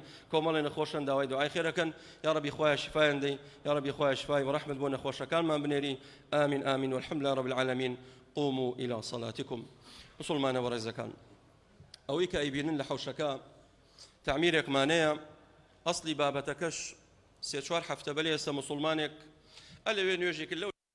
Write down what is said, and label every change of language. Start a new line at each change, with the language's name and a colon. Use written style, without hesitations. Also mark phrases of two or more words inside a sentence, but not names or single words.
Central Kurdish: کۆمەڵی نەخۆشن داوای دوعای خێرەکەن،
Arabic: یا ڕەبی
Central Kurdish: خوایە شفایان دەی،
Arabic: یا ڕەبی
Central Kurdish: خوایە شفای و ڕەحمت بۆ نەخۆشەکانمان بنێری.
Arabic: ئامین ئامین والحمد لله رب العالمین. قوموا إلى صلاتكم.
Central Kurdish: مسلمانە بەڕێزەکان، ئەوەی کە ئەیبینن لە حەوشەکە تعمیرێکمانەیە ئەسڵی بابەتەکەش سێ چوار هەفتە بەلێ ئێستا مسلمانێک ئەلەوێ نوێژێک لەو